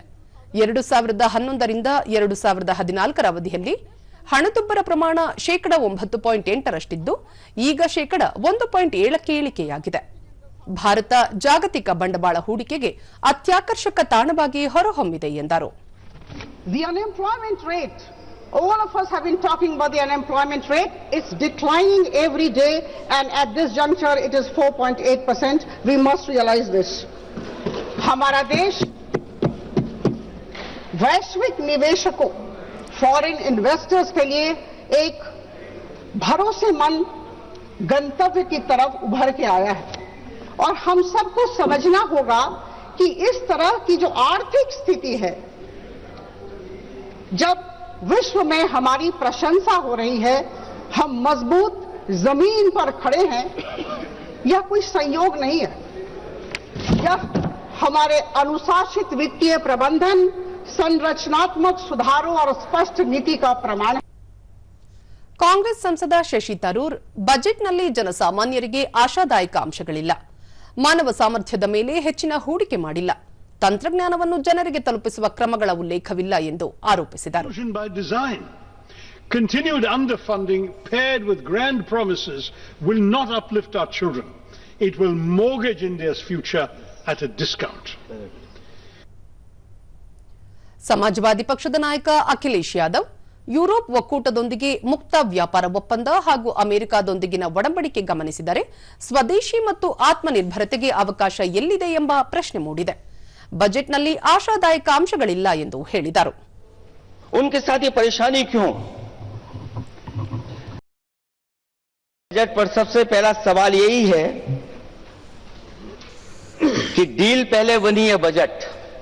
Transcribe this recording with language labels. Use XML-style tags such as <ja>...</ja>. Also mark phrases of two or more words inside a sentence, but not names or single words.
<kn>2011 ರಿಂದ 2014 ಅವಧಿಯಲ್ಲಿ ಹಣದುಬ್ಬರ ಪ್ರಮಾಣ ಶೇಕಡ 9.8ರಷ್ಟಿದ್ದು ಈಗ ಶೇಕಡ 1.7ಕ್ಕೆ ಇಳಿಕೆಯಾಗಿದೆ. ಭಾರತ ಜಾಗತಿಕ ಬಂಡವಾಳ ಹೂಡಿಕೆಗೆ ಅತ್ಯಾಕರ್ಷಕ ತಾಣವಾಗಿ ಹೊರಹೊಮ್ಮಿದೆ ಎಂದರು.</kn> <en>The unemployment rate, all of us have been talking about the unemployment rate. It's declining every day and at this juncture it is 4.8%. We must realize this.</en> <hi>हमारा देश वैश्विक निवेशकों,</hi> <en>foreign investors</en> <hi>के लिए एक भरोसेमंद गंतव्य की तरफ उभर के आया है और हम सबको समझना होगा कि इस तरह की जो आर्थिक स्थिति है, जब विश्व में हमारी प्रशंसा हो रही है, हम मजबूत जमीन पर खड़े हैं, यह कोई संयोग नहीं है। यह हमारे अनुशासित वित्तीय प्रबंधन, संरचनात्मक सुधारों और स्पष्ट नीति का प्रमाण है.</hi> <kn>ಕಾಂಗ್ರೆಸ್ ಸಂಸದ ಶಶಿ ತರೂರ್ ಬಜೆಟ್ನಲ್ಲಿ ಜನಸಾಮಾನ್ಯರಿಗೆ ಆಶಾದಾಯಕ ಅಂಶಗಳಿಲ್ಲ, ಮಾನವ ಸಾಮರ್ಥ್ಯದ ಮೇಲೆ ಹೆಚ್ಚಿನ ಹೂಡಿಕೆ ಮಾಡಿಲ್ಲ, ತಂತ್ರಜ್ಞಾನವನ್ನು ಜನರಿಗೆ ತಲುಪಿಸುವ ಕ್ರಮಗಳ ಉಲ್ಲೇಖವಿಲ್ಲ ಎಂದು ಆರೋಪಿಸಿದರು.</kn> <en>Continued underfunding paired with grand promises will not uplift our children. It will mortgage India's future at a discount.</en> <kn>ಸಮಾಜವಾದಿ ಪಕ್ಷದ ನಾಯಕ ಅಖಿಲೇಶ್ ಯಾದವ್ ಯುರೋಪ್ ಒಕ್ಕೂಟದೊಂದಿಗೆ ಮುಕ್ತ ವ್ಯಾಪಾರ ಒಪ್ಪಂದ ಹಾಗೂ ಅಮೆರಿಕದೊಂದಿಗಿನ ಒಡಂಬಡಿಕೆ ಗಮನಿಸಿದರೆ ಸ್ವದೇಶಿ ಮತ್ತು ಆತ್ಮನಿರ್ಭರತೆಗೆ ಅವಕಾಶ ಎಲ್ಲಿದೆ ಎಂಬ ಪ್ರಶ್ನೆ ಮೂಡಿದೆ. ಬಜೆಟ್ನಲ್ಲಿ ಆಶಾದಾಯಕ ಅಂಶಗಳಿಲ್ಲ ಎಂದು ಹೇಳಿದರು.</kn> <hi>उनके साथ ये परेशानी क्यों? बजट पर सबसे पहला सवाल यही है कि डील पहले बनी है बजट,</hi>